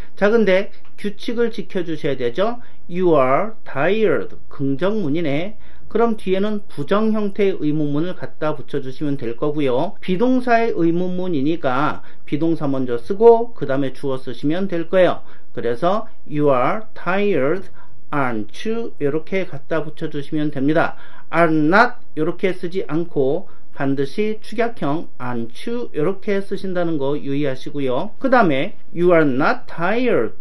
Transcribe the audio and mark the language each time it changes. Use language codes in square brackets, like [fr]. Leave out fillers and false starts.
[ko] 자, 근데 규칙을 지켜주셔야 되죠. [en] You are tired. [ko] 긍정문이네. 그럼 뒤에는 부정 형태의 의문문을 갖다 붙여주시면 될 거고요. 비동사의 의문문이니까 비동사 먼저 쓰고 그 다음에 주어 쓰시면 될 거예요. [en] 그래서 You are tired, aren't you? [ko] 이렇게 갖다 붙여주시면 됩니다. Are not 이렇게 쓰지 않고 반드시 축약형 [en] aren't you [ko] 이렇게 쓰신다는 거 유의하시고요. 그 다음에 [en] You are not tired.